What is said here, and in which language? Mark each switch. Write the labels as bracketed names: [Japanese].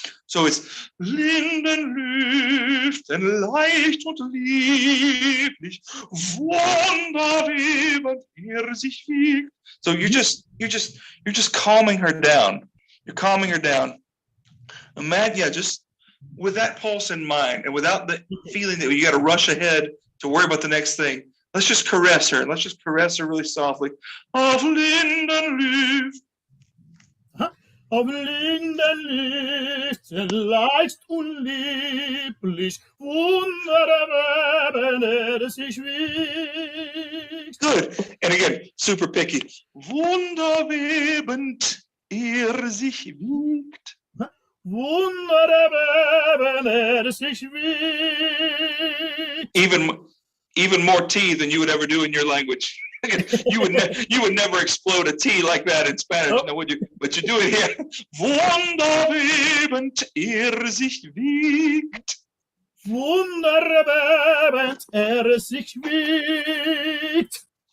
[English] So it's [German] Linden lüften leicht und lieblich, Wunderwebend sich wiegt. [English] So you're just calming her down. You're calming her down. Imagine, just with that pulse in mind and without the feeling that you got to rush ahead to worry about the next thing. Let's just caress her. Let's just caress her really softly. [German] Auf Linden lüften. Auf Linden lüften leicht und lieblich, Wunderweben sich wiegt. [English] Good. And again, super picky. [German] Wunderwebend sich wiegt. Wunderweben sich wiegt. [English] Even more T than you would ever do in your language. you would never explode a T like that in Spanish, no, would you? But you do it here. [German] Wunderwebend sich wiegt. Wunderwebend sich wiegt.